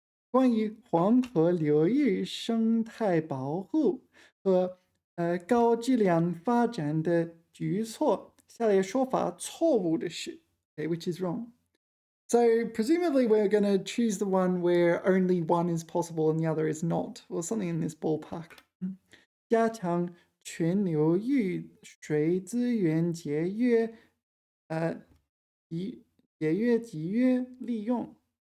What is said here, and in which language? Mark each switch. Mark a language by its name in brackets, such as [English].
[Chinese] 关于黄河流域生态保护和高质量发展的举措，下列说法错误的是 [English] which is wrong. So presumably we're going to choose the one where only one is possible and the other is not, or something in this ballpark. [Chinese] 加强全流域水资源节约，节约利用。